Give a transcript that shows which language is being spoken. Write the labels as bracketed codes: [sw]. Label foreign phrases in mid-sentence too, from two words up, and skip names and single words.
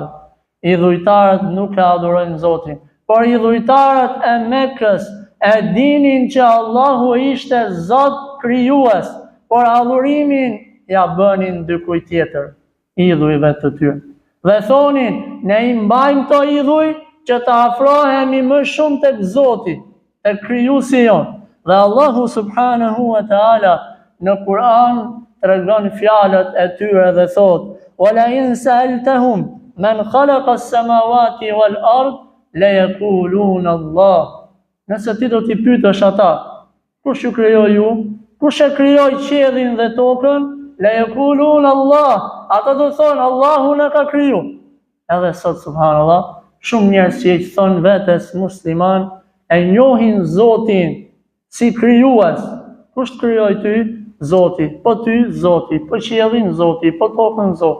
[sq] I dhujtarët nuk e adhurojnë Zotin, por i dhujtarët e Mekës e dinin që Allahu ishte Zot krijues, por adhurimin ja bënin dikujt tjetër, idhujve të tyre. Dhe thonin: ne i mbajmë këto idhuj që të afrohemi më shumë tek Zoti, tek krijuesi jon. Dhe Allahu [ar] سبحانه وتعالى [sq] në Kur'an tregon fjalët e tyre dhe thot: [ar] ولئن سألتهم من خلق السماوات والأرض ليقولن الله. [sq] Nëse ti do t'i pyetësh ata, kush ju krijoi ju? Kush e krijoi qiellin dhe tokën? [ar] ليقولن الله. [sq] Ata do thonë: Allahu na ka kriju. Edhe sot subhanallah, shumë njerëz që i thon vetes musliman e njohin Zotin si krijues. Kush të krijoi ty? Zoti. Po ty Zoti, po qiellin Zoti, po tokën Zoti.